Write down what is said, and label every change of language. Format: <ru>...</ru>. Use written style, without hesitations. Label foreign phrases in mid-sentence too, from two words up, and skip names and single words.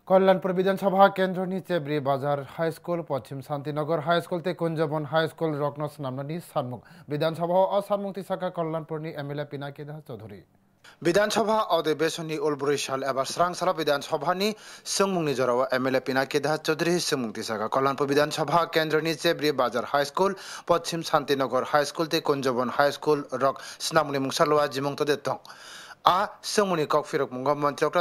<trp>कल्याणपुर विधानसभा केंद्र चेब्री बाजार हाई स्कूल पश्चिम शांतिनगर हाई स्कूल ते कुंजबन हाई स्कूल रकनस नामनानी सानमुख विधानसभा असानमुख तिसाका कल्याणपुरनी एमएलए पिनाकी दास चौधरी विधानसभा अधिवेशननि उलबुरी साल एबा स्रांसाला विधानसभानि सोंमुंनि जराव एमएलए पिनाकी दास चौधरी सोंमुं तिसाका कल्याणपुर विधानसभा केंद्रनि चेब्री बाजार हाई स्कूल पश्चिम शांतिनगर हाई स्कूल ते कुंजबन हाई स्कूल रक स्नामुनि मुंगसालवा जिमुंग तदे दं आ सोंमुनि ककफिरक मुंगा मंत्री</trp>